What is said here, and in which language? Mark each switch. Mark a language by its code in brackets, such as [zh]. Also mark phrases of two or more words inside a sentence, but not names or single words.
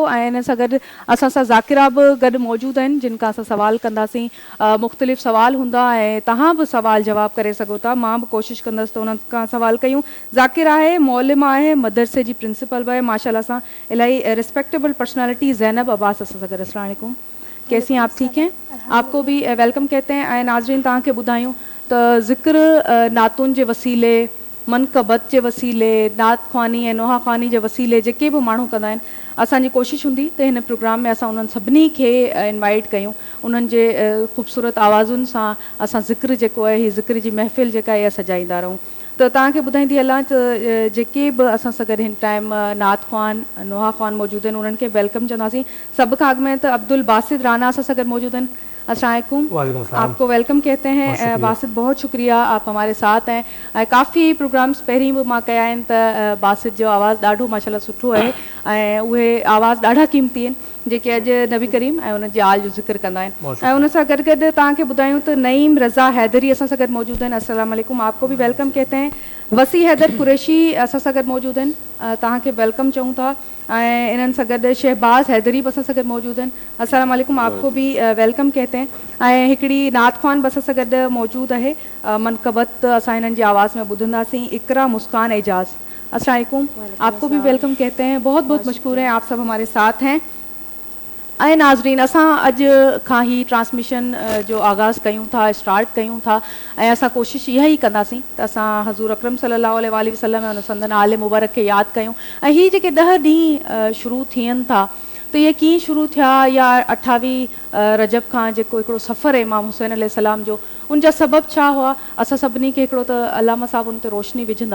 [sd] ऐं इन सां गॾु असां सां ज़ाकिरा बि गॾु मौजूदु आहिनि जिन खां असां सवाल कंदासीं। मुख़्तलिफ़ सवाल हूंदा ऐं तव्हां बि सवाल जवाबु करे सघो था, मां बि कोशिशि कंदसि त उन्हनि खां सवाल कयूं। ज़ाकिरा आहे, मौलिमा आहे, मदरसे जी प्रिंसिपल बि आहे, माशाल्लाह सां इलाही [en] respectable personality. [sd] ज़ैनब अब्बास असां सां गॾु, [ar] السلام علیکم, [ur] کیسی ہیں آپ، ٹھیک ہیں? آپ کو بھی ویلکم کہتے ہیں. [sd] ऐं नाज़रीन तव्हांखे ॿुधायूं त ज़िक्र नातुन जे वसीले मनक़बत जे वसीले, नात ख़्वानी ऐं नोहा ख़्वानी जे वसीले जेके बि माण्हू कंदा आहिनि, असांजी कोशिशि हूंदी त हिन प्रोग्राम में असां उन्हनि सभिनी खे इनवाइट कयूं, उन्हनि जे ख़ूबसूरत आवाज़ुनि सां असां ज़िक्र जेको आहे, हीअ ज़िक्र जी महफ़िल जेका आहे सजाईंदा रहूं। त तव्हांखे ॿुधाईंदी हलां त जेके बि असां सां गॾु हिन टाइम नात ख़्वान, नोहा ख़्वान मौजूदु आहिनि, उन्हनि खे वेलकम चवंदासीं। सभ खां अॻु में त अब्दुल बासित राना असां सां गॾु मौजूदु आहिनि। [ar] السلام علیکم, [ur] آپ کو ویلکم کہتے ہیں. باسط بہت شکریہ، آپ ہمارے ساتھ ہیں. [sd] काफ़ी प्रोग्राम्स पहिरीं बि मां कया आहिनि त बासित जो आवाज़ु ॾाढो माशाल्लाह सुठो आहे ऐं उहे आवाज़ ॾाढा क़ीमती आहिनि जेके अॼु नबी करीम ऐं उन जी आल जो ज़िक्र कंदा आहिनि। ऐं उन सां गॾु गॾु तव्हांखे ॿुधायूं त नईम रज़ा हैदरी असां सां गॾु मौजूदु आहिनि। [ar] السلام علیکم, [ur] آپ کو بھی ویلکم کہتے ہیں. [sd] वसी हैदर कुरैशी असां सां गॾु मौजूदु आहिनि, तव्हांखे वेलकम चऊं था। ऐं इन्हनि सां गॾु शहबाज़ हैदरी बि असां सां गॾु मौजूदु आहिनि। [ar] السلام علیکم, [ur] آپ کو بھی ویلکم کہتے ہیں. [sd] ऐं हिकिड़ी नात ख़्वान बि असां सां गॾु मौजूदु आहे, मनक़बत असां हिननि जी आवाज़ में ॿुधंदासीं, इकरा मुस्कान एजाज़। [ar] السلام علیکم, [ur] آپ کو بھی ویلکم کہتے ہیں۔ بہت بہت مشکور ہیں، آپ سب ہمارے ساتھ ہیں. [sd] ऐं नाज़रीन, असां अॼु खां ई ट्रांसमिशन जो आगाज़ कयूं था, स्टार्ट कयूं था ऐं असां कोशिशि इहा ई कंदासीं त असां हज़ूर अकरम [ar] صلی اللہ علیہ وسلم [sd] ऐं उन संदन आले मुबारक खे यादि कयूं। ऐं हीअ जेके 10 ॾींहं शुरू थियनि था त इहे कीअं शुरू थिया, या 28 रजब खां जेको हिकिड़ो सफ़र आहे इमाम हुसैन अलैहिस्सलाम जो, उन जा सबब छा हुआ, असां सभिनी खे हिकिड़ो त अलामा साहिबु उन ते रोशनी विझंदा।